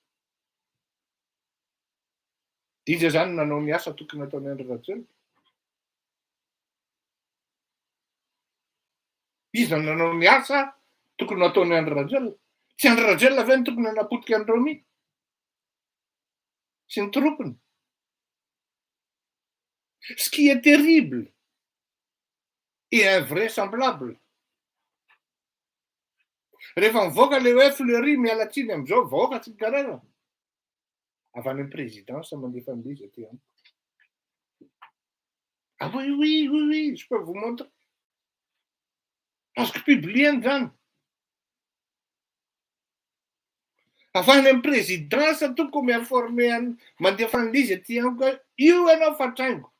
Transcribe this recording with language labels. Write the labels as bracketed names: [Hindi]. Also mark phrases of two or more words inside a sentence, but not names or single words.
[Malagasy] Izy zany nanao ny asa tokony ataon'ny André Rajoelina. Izy nanao ny asa tokony ataon'ny André Rajoelina. Tsy André Rajoelina ve ny tokony hanapotika ny Romy sy ny troupiny? [French] Ce qui est terrible et invraisemblable. [Malagasy] Rehefa mivoaka le hoe Fleury miala tsiny amin'izao vahoaka tsy karazana. Avy any amin'ny présidence mandefa an'ilay izy aty amiko. [French] Ah oui, je peux vous montrer. [Malagasy] Azoko publier zany. Avy any amin'ny présidence tokony miinformer mandefa an'ilay izy aty amiko hoe io ianao fatrango.